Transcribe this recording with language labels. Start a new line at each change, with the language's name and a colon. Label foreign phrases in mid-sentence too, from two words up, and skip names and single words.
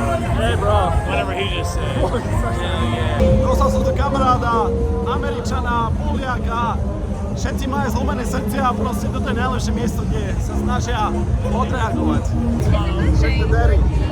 English: Hey, bro. Whatever he just said.
Slovak: Dostal som tu kamaráda, Američana, Poliaka. Všetci majú zlomené srdcia a proste toto je najlepšie miesto, kde sa snažia odreagovať.
English: Check the daddy.